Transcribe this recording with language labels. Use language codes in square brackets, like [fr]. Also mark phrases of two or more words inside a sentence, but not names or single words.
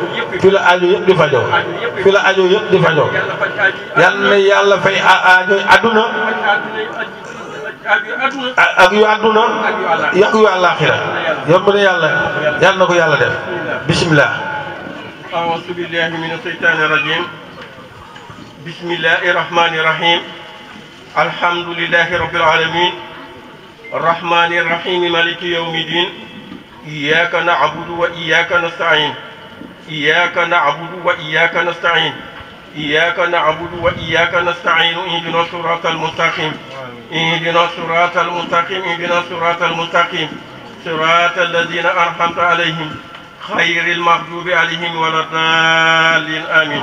[wo] yal na yàlla fay aajo àdduna ak yu àdduna ak yu àllaaxira yomb na yàlla yal na ko yàlla def bismillah [ar] أعوذ بالله من الشيطان الرجيم بسم الله الرحمن الرحيم الحمد لله رب aalamiin الرحمن الرحيم مالك يوم الدين إياك نعبد وإياك نستعين إياك نعبد وإياك نستعين اهدنا الصراط المستقيم اهدنا الصراط المستقيم اهدنا الصراط المستقيم صراط الذين أنعمت عليهم خير المغضوب عليهم ولا الضالين آمين.